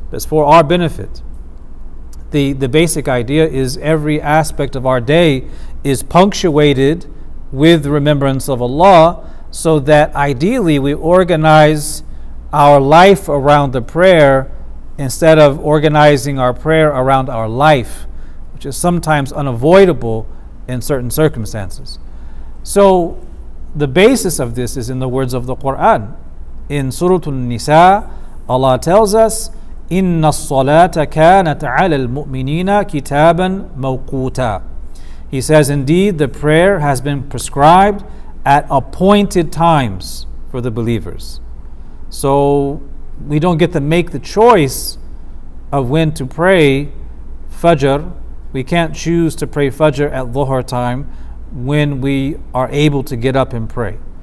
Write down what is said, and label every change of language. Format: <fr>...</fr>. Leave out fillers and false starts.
<en>That's for our benefit. The basic idea is every aspect of our day is punctuated with remembrance of Allah, so that ideally we organize our life around the prayer instead of organizing our prayer around our life, which is sometimes unavoidable in certain circumstances. So the basis of this is in the words of the Quran. In Surah An-Nisa, Allah tells us,</en> <ar>إِنَّ الصَّلَاةَ كَانَتْ عَلَى الْمُؤْمِنِينَ كِتَابًا مَوْقُوتًا.</ar> <en>He says, indeed, the prayer has been prescribed at appointed times for the believers. So we don't get to make the choice of when to pray Fajr. We can't choose to pray Fajr at Dhuhr time when we are able to get up and pray.</en>